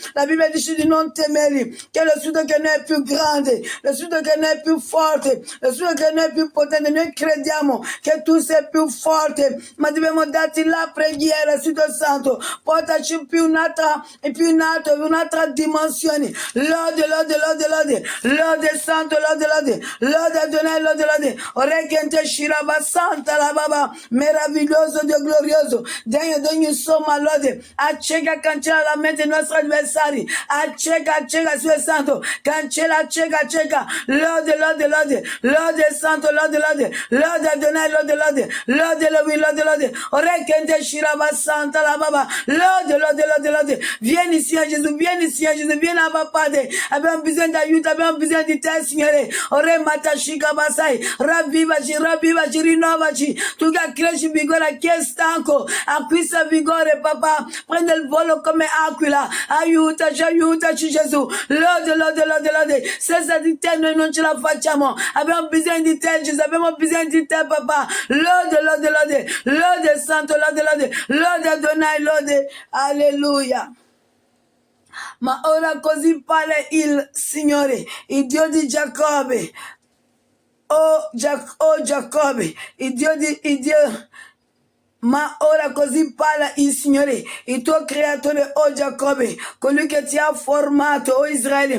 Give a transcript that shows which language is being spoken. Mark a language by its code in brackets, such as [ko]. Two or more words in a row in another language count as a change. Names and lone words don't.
[it] La Bibbia dice di non temere, che lo Spirito che noi è più grande, lo Spirito che noi è più forte, lo Spirito che noi è più potente. Noi crediamo che tu sei più forte, ma dobbiamo darti la preghiera, Spirito Santo. Portaci più in alto, un'altra dimensione. Lode, lode, lode, lode. Lode Santo, lode, lode. Lode Adonai, lode, lode. Orecchiente shiraba santa la baba. Meraviglioso Dio glorioso. Degno d'ogni somma lode. Acceca, cancella la mente dei nostri avversari. Acceca, Spirito Santo. Cancella, acceca. Lode, lode, lode. Lode Santo, lode, lode. Lode Adonai, lode, lode. Lode Elohim, lode, lode. Orecchiente shiraba santa la baba. Lode, lode, lode, lode. Vieni Signore Gesù, vieni Abba Padre. Abbiamo bisogno di aiuto, abbiamo bisogno di te Signore. Ore matashika basai. Ravvivaci, rinnovaci. Tu che cresci vigore a chi è stanco. Acquista vigore papà. Prende il volo come aquila. Aiutaci Gesù. Lode, lode, lode, lode. Senza di te noi non ce la facciamo. Abbiamo bisogno di te Gesù, abbiamo bisogno di te papà. Lode, lode, lode. Lode Santo, lode, lode. Lode Adonai, lode. Alleluia. Ma ora così parla il Signore, il Dio di Giacobbe. Giacobbe, il Dio. Ma ora così parla il Signore, il tuo creatore, Giacobbe, colui che ti ha formato, Israele.